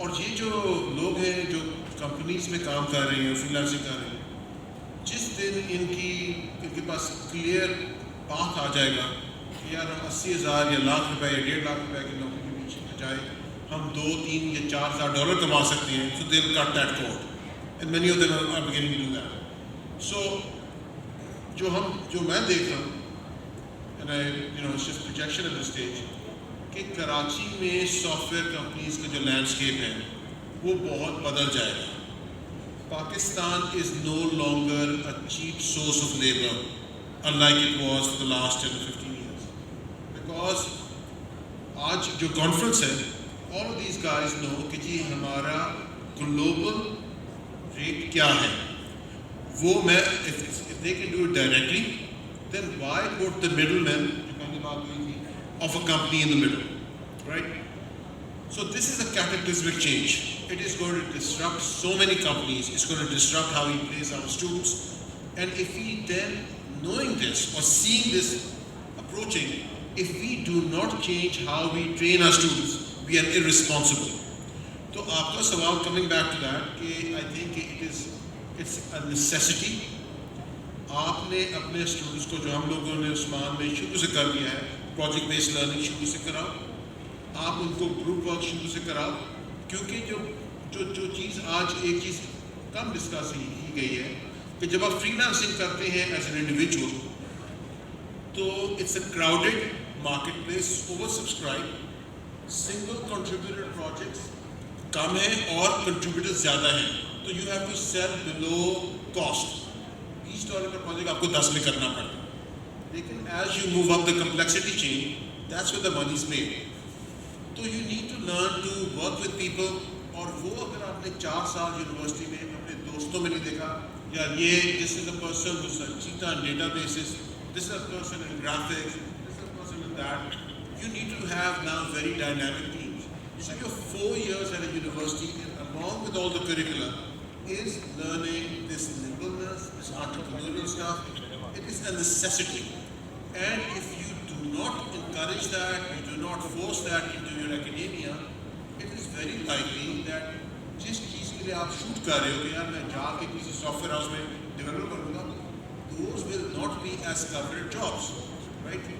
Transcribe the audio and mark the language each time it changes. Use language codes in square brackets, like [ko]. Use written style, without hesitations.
[ur] اور یہ جو لوگ ہیں جو کمپنیز میں کام کر رہے ہیں, فری لانسنگ کر رہے ہیں, جس دن ان کے پاس کلیئر پاتھ آ جائے گا کہ یار ہم 80,000 یا لاکھ روپے یا 1.5 لاکھ روپے کی نوکری کے پیچھے بجائے ہم 2, 3 یا 4,000 ڈالر کما سکتے ہیں, [en] so they'll cut that cord, and many of them are beginning to do that. [ur] So جو میں دیکھ رہا ہوں, [en] and it's just projection at this stage, [ur] کہ کراچی میں سافٹ ویئر کمپنیز کا جو لینڈسکیپ ہے وہ بہت بدل جائے گا. پاکستان [en] Is no longer a cheap source of labor unlike it was for the last 10 or 15 years. Because [ur] آج جو کانفرنس ہے, [en] all of these guys know [ur] کہ جی ہمارا گلوبل ریٹ کیا ہے وہ میں [en] if they can do it directly, then why put the middleman [ur] جو پہلی بات ہوئی تھی [en] of a company in the middle, right? So this is a cataclysmic change. It is going to disrupt so many companies. It's going to disrupt how we place our students. And if we then, knowing this or seeing this approaching, if we do not change how we train our students, we are irresponsible. So [ur] aapka sawal, [en] coming back to that, I think it's a necessity. [ur] آپ نے اپنے students کو جو ہم لوگوں نے عثمان میں شروع سے کر دیا ہے پروجیکٹ بیسڈ لرننگ شروع سے کراؤ, آپ ان کو گروپ ورک شروع سے کراؤ, کیونکہ جو چیز آج ایک چیز کم ڈسکس کی گئی ہے کہ جب آپ فری لانسنگ کرتے ہیں [en] As an individual تو it's a crowded marketplace, over subscribe, single contributor projects کم ہیں اور contributor زیادہ ہیں, تو you have to sell below cost. [ur] $20 کا پروجیکٹ آپ کو 10 میں کرنا پڑتا ہے, لیکن [en] As you move up the complexity chain that's where the money is made. تو you need to learn to work with people. [ur] اور وہ اگر آپ نے 4 سال یونیورسٹی میں اپنے دوستوں میں نہیں دیکھا یا [en] یہ this is a person who cheater databases, this is a person in graphics, this is a person in that, you need to have now very dynamic teams. So your 4 years at a university, and along with all the curricula, is learning this nimbleness, this entrepreneurial stuff. It is a necessity. And if you do not encourage that, you do not force that into your academia, it is very likely that [ur] جس چیز کے لیے آپ shoot کر رہے ہو کہ یار میں جا کے کسی سافٹ ویئر ہاؤس میں ڈیولپ کروں گا, [en] those will not be as covered jobs, right?